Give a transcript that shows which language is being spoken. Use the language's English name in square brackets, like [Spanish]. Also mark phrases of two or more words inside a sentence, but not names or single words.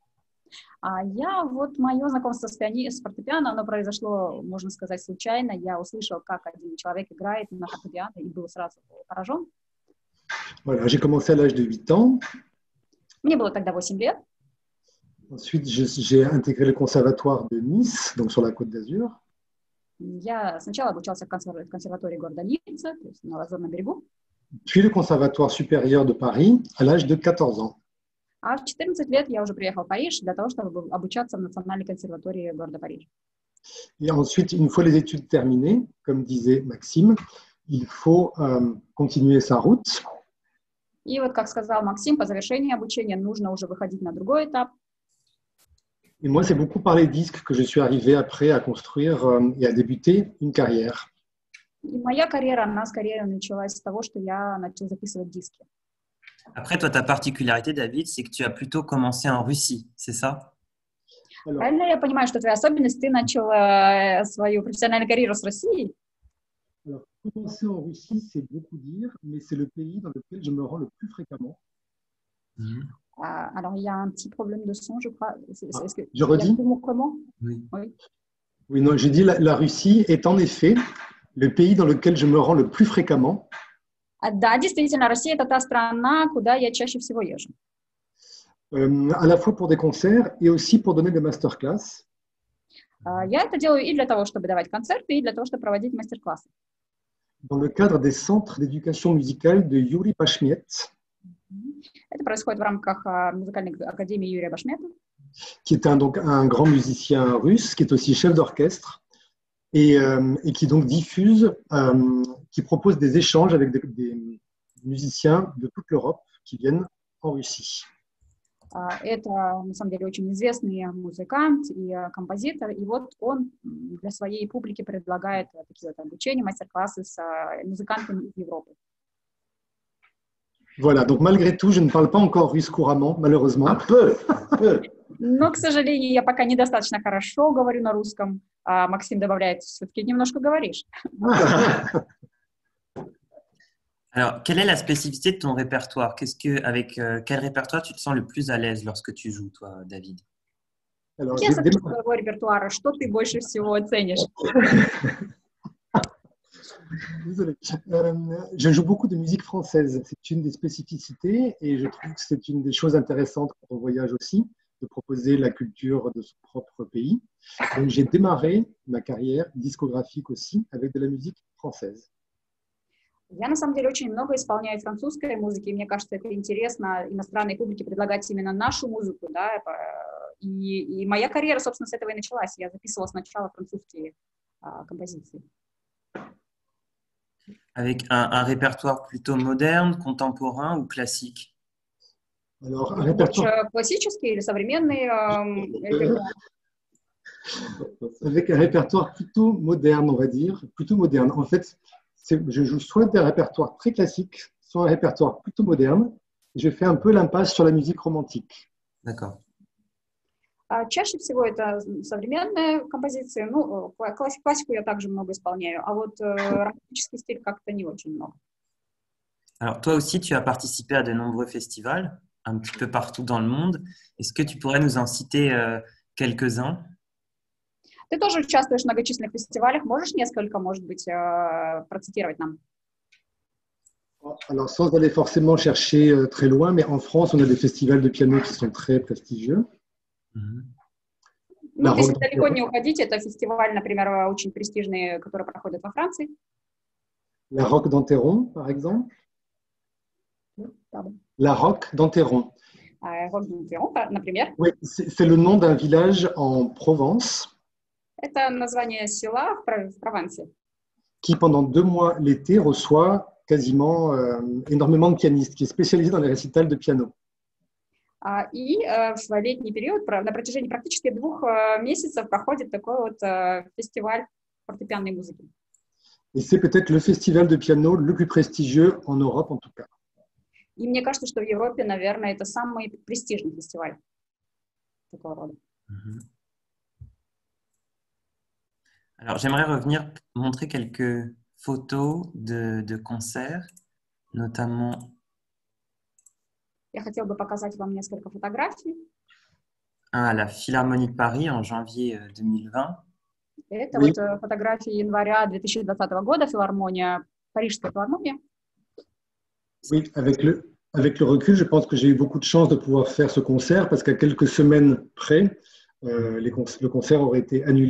[Russian] Вот мое знакомство с фортепиано, оно произошло, можно сказать, случайно. Я услышал, как один человек играет на фортепиано и был сразу поражен. [French] Voilà, j'ai commencé à l'âge de 8 ans. [Russian] Мне было тогда 8 лет. [French] Ensuite, j'ai intégré le conservatoire de Nice, donc sur la Côte d'Azur. [Russian] Я сначала обучался в консерватории города Ницца, то есть на Лазурном берегу. [French] Puis le conservatoire supérieur de Paris à l'âge de 14 ans. [Russian] А в 14 лет я уже приехал в Париж для того, чтобы обучаться в Национальной консерватории города Париж. [French] Et ensuite, une fois les études terminées, comme disait Maxime, il faut continuer sa route. [Russian] И вот, как сказал Максим, по завершении обучения нужно уже выходить на другой этап. [French] Et moi, c'est beaucoup par les disques que je suis arrivé après à construire et à débuter une carrière. [Russian] И моя карьера, она скорее началась с того, что я начал записывать диски. [French] Après, toi, ta particularité, David, c'est que tu as plutôt commencé en Russie, c'est ça? Alors, [Russian] правильно я понимаю, что твоя особенность, ты начал свою профессиональную карьеру с России? [French] Alors, commencer en Russie, c'est beaucoup dire, mais c'est le pays dans lequel je me rends le plus fréquemment. Alors, il y a un petit problème de son, je crois. Je redis? Comment? Oui. Oui, non, j'ai dit la Russie est en effet le pays dans lequel je me rends le plus fréquemment. [Russian] Да, действительно, Россия – это та страна, куда я чаще всего езжу. [French] À la fois pour des concerts et aussi pour donner des masterclass. [Russian] Я это делаю и для того, чтобы давать концерты, и для того, чтобы проводить мастер-классы. [French] Dans le cadre des centres d'éducation musicale de Yuri Bashmet. [Russian] Это происходит в рамках музыкальной академии Юрия Башмета. [French] Qui est donc un grand musicien russe, qui est aussi chef d'orchestre. Et qui donc diffuse, qui propose des échanges avec des musiciens de toute l'Europe qui viennent en Russie. [Russian] Это, на самом деле, очень известный музыкант и композитор, и вот он для своей публики предлагает такие вот обучения, мастер-классы с музыкантами из Европы. [French] Voilà, donc malgré tout, je ne parle pas encore russe couramment, malheureusement. Un peu. [Russian] Но, к сожалению, я пока недостаточно хорошо говорю на русском. А Максим добавляет, все-таки немножко говоришь. [French] Alors, quelle est la spécificité de ton répertoire? Avec quel répertoire tu te sens le plus à l'aise lorsque tu joues, toi, David? Alors, [Russian] Какие особенности твоего репертуара? Что ты больше всего ценишь? [French] Désolé. Je joue beaucoup de musique française. C'est une des spécificités et je trouve que c'est une des choses intéressantes quand on voyage aussi, de proposer la culture de son propre pays. Donc, j'ai démarré ma carrière discographique aussi avec de la musique française. [Russian] Я, на самом деле, очень много исполняю французской музыки, и мне кажется, это интересно иностранной публике предлагать именно нашу музыку, да, и моя карьера, собственно, с этого и началась. Я записывала сначала французские композиции. [French] Avec un répertoire plutôt moderne, contemporain ou classique? Alors, un répertoire... [Russian] Классический или современный репертуар? [French] Avec un répertoire plutôt moderne, on va dire, plutôt moderne. En fait, je joue soit des répertoires très classiques, soit un répertoire plutôt moderne. Et je fais un peu l'impasse sur la musique romantique. D'accord. [Russian] Чаще всего это современные композиции. Ну, классику я также много исполняю, а вот романтический стиль как-то не очень много. [French] Alors, toi aussi, tu as participé à de nombreux festivals, un petit peu partout dans le monde. Est-ce que tu pourrais nous en citer quelques-uns? [Russian] Ты тоже участвуешь в многочисленных фестивалях. Можешь несколько, может быть, процитировать нам? [French] Alors, sans aller forcément chercher très loin, mais en France, on a des festivals de piano qui sont très prestigieux. [Russian] Ну, если далеко не уходить, это фестиваль, например, очень престижный, который проходит во Франции. [French] La Roque d'Enterron, par exemple. La Roque d'Enterron. [Russian] Roque d'Enterron, например. [French] Oui, c'est le nom d'un village en Provence. [Russian] Это название села в Провансе. [French] Qui, pendant 2 mois l'été, reçoit quasiment énormément de pianistes, qui est spécialisé dans les récitals de piano. [Russian] И в летний период, на протяжении практически 2 месяцев, проходит такой вот фестиваль фортепианной музыки. [French] Et c'est peut-être le festival de piano le plus prestigieux en Europe, en tout cas. [Russian] И мне кажется, что в Европе, наверное, это самый престижный фестиваль такого рода. [French] Alors, j'aimerais montrer quelques photos de concerts, notamment [Russian] Я хотела бы показать вам несколько фотографий. [French] Un à la Philharmonie de Paris en janvier 2020. [Russian] Это [French] Oui. [Russian] вот фотографии января 2020 года, филармония, Парижская филармония. [French] Oui, avec le recul, je pense que j'ai eu beaucoup de chance de pouvoir faire ce concert parce qu'à quelques semaines près, le concert aurait été annulé.